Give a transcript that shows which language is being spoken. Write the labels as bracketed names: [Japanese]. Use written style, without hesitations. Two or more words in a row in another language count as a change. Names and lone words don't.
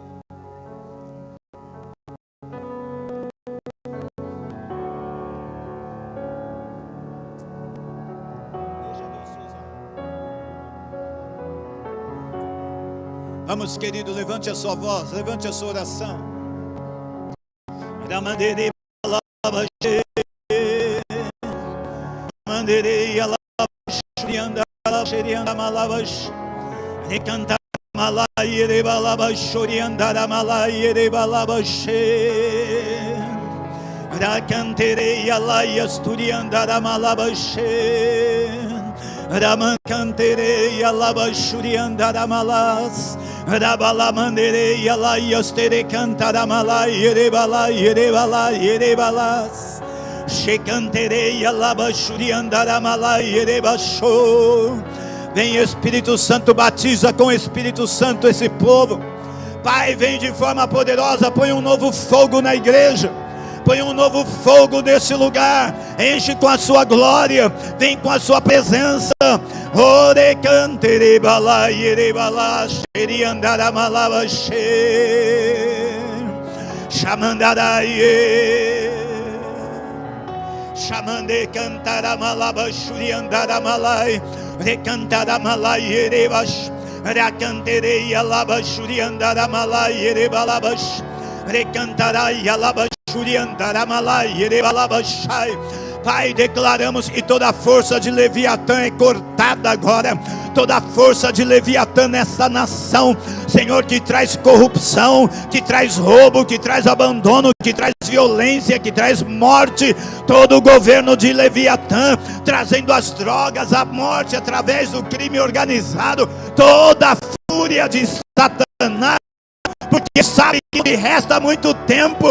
[Portuguese] Vamos, querido, levante a sua voz, levante a sua oração. Ramanderei alabaxê, ramanderei alabaxurianda alabaxerianda malabax, recanta malaiere balabaxurianda malaiere balabaxê, racanterei alaiasturianda malabaxê, ramancanterei alabaxurianda malas. Rabalamanderei alaiastere cantaramala yerebala yerebala yerebalas checanterei alabashuriandaramala yerebasho. Vem Espírito Santo, batiza com o Espírito Santo esse povo. Pai, vem de forma poderosa, põe um novo fogo na igreja, põe um novo fogo nesse lugar, enche com a sua glória, vem com a sua presença. Ore cantere bala yere bala sheri andara malava she chamandara ye chamande cantara malava shuri andara malai recantara malai yere bash recantere yalava shuri andara malai yere balabash recantara yalava shuri andara malai yere balabashai. Pai, declaramos que toda a força de Leviatã é cortada agora, toda a força de Leviatã nessa nação, Senhor, que traz corrupção, que traz roubo, que traz abandono, que traz violência, que traz morte, todo o governo de Leviatã, trazendo as drogas, a morte através do crime organizado, toda a fúria de Satanás, porque sabe que resta muito tempo.